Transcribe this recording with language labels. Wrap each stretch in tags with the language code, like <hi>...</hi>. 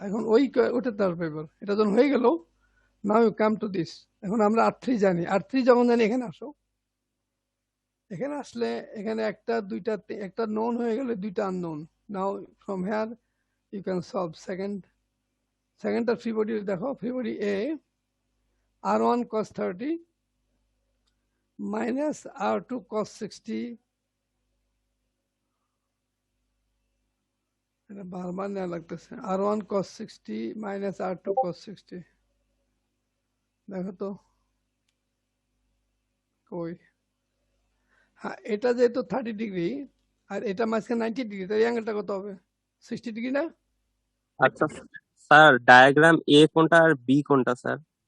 <bn>এখন ওটাতে আসবে এবার, এটা যখন হয়ে গেল,</bn> <en>Now you come to this.</en> <bn>এখন আমরা R3 জানি, R3 যখন জানি এখানে আসো, এখানে আসলে এখানে একটা দুইটা একটা নোন হয়ে গেলে দুইটা unknown.</bn> <en>Now from here you can solve সেকেন্ডটা free body.</en> <bn>দেখো free body A, R1 cos 30 minus R2 cos 60, এটা বারবার নেওয়া লাগতেছে, R1 cos 60 minus R2 cos 60। দেখো তো কই, হ্যাঁ এটা যেহেতু 30 ডিগ্রি আর এটা মাঝখানে 90 ডিগ্রি, তাই অ্যাঙ্গেলটা কত হবে? 60 ডিগ্রি না? আচ্ছা স্যার, ডায়াগ্রাম এ কোনটা আর বি কোনটা স্যার?</bn>